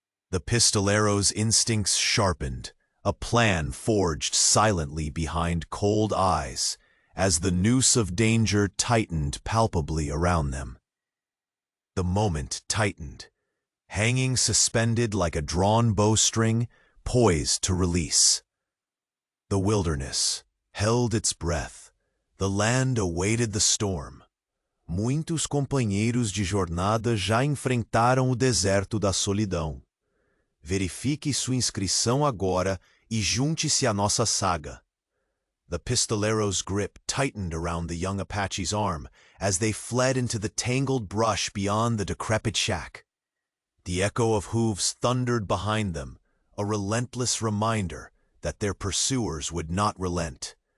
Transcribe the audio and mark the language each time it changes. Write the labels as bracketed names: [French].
[English] The pistolero's instincts sharpened, a plan forged silently behind cold eyes as the noose of danger tightened palpably around them. The moment tightened, hanging suspended like a drawn bowstring, poised to release. The wilderness held its breath. The land awaited the storm. [Portuguese] Muitos companheiros de jornada já enfrentaram o deserto da solidão. Verifique sua inscrição agora e junte-se à nossa saga. [English] The pistolero's grip tightened around the young Apache's arm as they fled into the tangled brush beyond the decrepit shack. The echo of hooves thundered behind them, a relentless reminder that their pursuers would not relent.